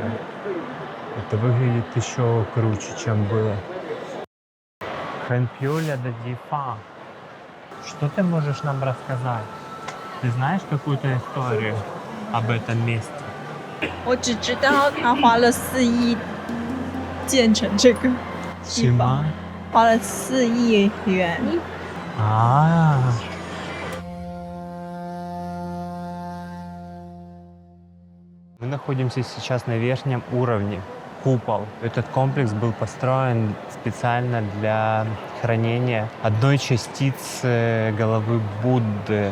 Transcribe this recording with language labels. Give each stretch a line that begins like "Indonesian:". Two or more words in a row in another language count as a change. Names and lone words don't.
Russian: Это выглядит еще круче, чем было. Хэнпюля де Дифа. Что ты можешь нам рассказать? Ты знаешь какую-то историю об этом месте?
Chinese: 我只知道他花了4亿建成这个地方，花了4亿元。
Russian: Мы находимся сейчас на верхнем уровне. Купол. Этот комплекс был построен специально для хранения одной частицы головы Будды.